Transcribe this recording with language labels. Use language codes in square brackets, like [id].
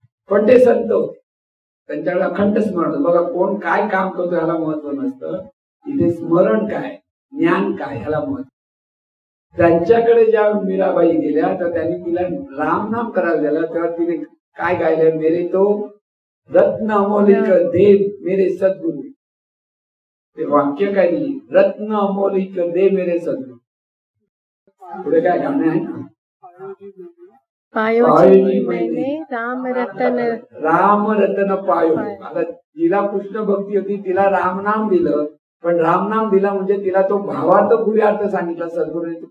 [mr] पण ते संत होते, त्यांच्याकडे अखंड स्मरण. बघा, कोण काय काम करतो ह्याला महत्व नसतं, इथे स्मरण काय, ज्ञान काय ह्याला महत्व. त्यांच्याकडे ज्या मीराबाई गेल्या तर त्यांनी तिला राम नाम करायला दिलं. तेव्हा तिने काय गायलं? [hi] मेरे तो रत्न अमोलिक दे मेरे सद्गुरु. [mr] ते वाक्य काय दिली? [hi] रत्न अमोलिक दे मेरे सद्गुरु. [mr] पुढे काय गाणं आहे ना, [hi] पायोजी मैंने राम रतन पायो. [mr] आता तिला कृष्ण भक्ती होती, तिला राम नाम दिलं. पण राम नाम दिला म्हणजे तिला तो भावार्थ पुढे अर्थ सांगितला सद्गुरूने.